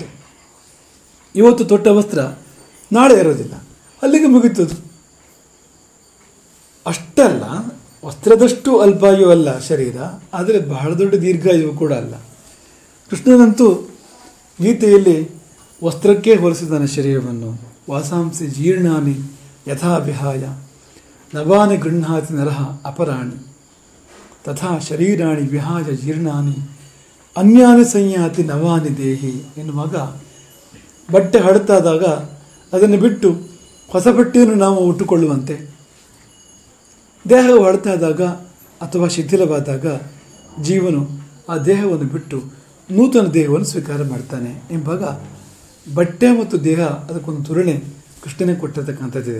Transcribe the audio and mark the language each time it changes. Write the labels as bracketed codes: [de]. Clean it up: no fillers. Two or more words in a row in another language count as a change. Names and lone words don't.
[kn] ಇವತ್ತು ತೊಟ್ಟ ವಸ್ತ್ರ ನಾಳೆ ಇರೋದಿಲ್ಲ, ಅಲ್ಲಿಗೆ ಮುಗಿತದು. ಅಷ್ಟಲ್ಲ, ವಸ್ತ್ರದಷ್ಟು ಅಲ್ಪಾಯು ಅಲ್ಲ ಶರೀರ, ಆದರೆ ಬಹಳ ದೊಡ್ಡ ದೀರ್ಘಾಯು ಕೂಡ ಅಲ್ಲ. ಕೃಷ್ಣನಂತೂ ಗೀತೆಯಲ್ಲಿ ವಸ್ತ್ರಕ್ಕೆ ಹೋಲಿಸಿದಾನೆ ಶರೀರವನ್ನು. [sa] ವಾಸಾಂಸಿ ಜೀರ್ಣಾನಿ ಯಥಾ ವಿಹಾಯ ನವಾನಿ ಗೃಹ್ಣಾತಿ ನರಹ ಅಪರಾಣಿ ತಥಾ ಶರೀರಾಣಿ ವಿಹಾಯ ಜೀರ್ಣಾನಿ ಅನ್ಯಾನಿ ಸಂಯಾತಿ ನವಾನಿ ದೇಹಿ [kn] ಎನ್ನುವಾಗ, ಬಟ್ಟೆ ಹಳತಾದಾಗ ಅದನ್ನು ಬಿಟ್ಟು ಹೊಸ ಬಟ್ಟೆಯನ್ನು ನಾವು ಉಟ್ಟುಕೊಳ್ಳುವಂತೆ, ದೇಹವು ಹಳತಾದಾಗ ಅಥವಾ ಶಿಥಿಲವಾದಾಗ ಜೀವನು ಆ ದೇಹವನ್ನು ಬಿಟ್ಟು ನೂತನ ದೇಹವನ್ನು ಸ್ವೀಕಾರ ಮಾಡ್ತಾನೆ ಎಂಬಾಗ ಬಟ್ಟೆ ಮತ್ತು ದೇಹ ಅದಕ್ಕೊಂದು ತುಲನೆ ಕೃಷ್ಣನೇ ಕೊಟ್ಟಿರ್ತಕ್ಕಂಥದ್ದಿದೆ.